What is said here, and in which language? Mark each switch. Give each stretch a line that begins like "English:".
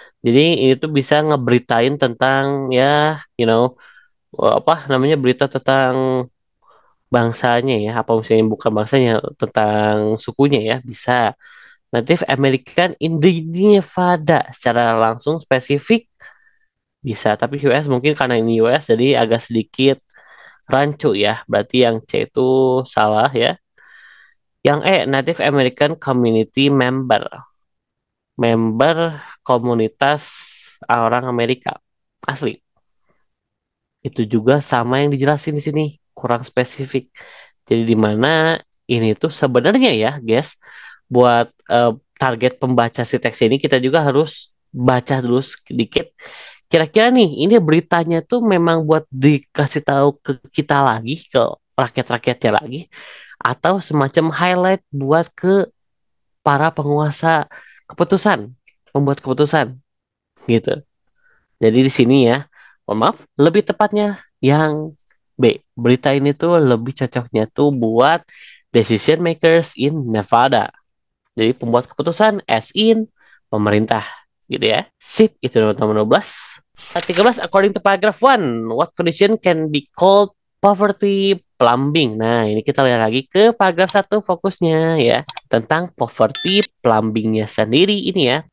Indonesian: Jadi ini tuh bisa ngeberitain tentang ya,
English: you know,
Indonesian: apa namanya berita tentang bangsanya ya, apa misalnya bukan bangsanya, tentang sukunya ya, bisa. Native American in the Nevada secara langsung spesifik bisa, tapi US mungkin karena ini US jadi agak sedikit rancu ya. Berarti yang C itu salah ya. Yang E, Native American Community Member. Member komunitas orang Amerika asli. Itu juga sama yang dijelasin di sini, kurang spesifik. Jadi di mana ini tuh sebenarnya ya, guys, buat target pembaca si teks ini kita juga harus baca dulu sedikit. Kira-kira nih, ini beritanya tuh memang buat dikasih tahu ke kita lagi, ke rakyat-rakyatnya lagi, atau semacam highlight buat ke para penguasa keputusan, pembuat keputusan, gitu. Jadi di sini ya, mohon maaf, lebih tepatnya yang B. Berita ini tuh lebih cocoknya tuh buat
English: decision makers in Nevada.
Indonesian: Jadi pembuat keputusan as in pemerintah, gitu ya. Sip, itu nomor 12.
English: 13, according to paragraph 1, what condition can be called poverty plumbing?
Indonesian: Nah, ini kita lihat lagi ke paragraph 1 fokusnya ya. Tentang poverty plumbingnya sendiri ini ya.